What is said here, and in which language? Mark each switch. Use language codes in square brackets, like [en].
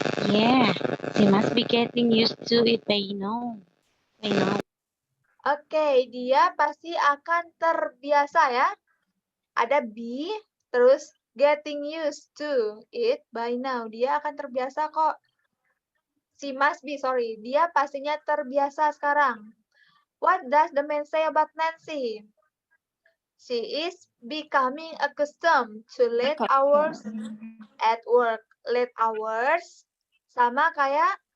[en] Yeah, she must be getting used to it by now. [id] Oke, dia pasti akan terbiasa ya. Ada be, terus [en] getting used to it by now. [id] Dia akan terbiasa kok. [en] She must be, sorry. [id] Dia pastinya terbiasa sekarang. [en] What does the man say about Nancy? She is becoming accustomed to late hours at work. Late hours [id] sama kayak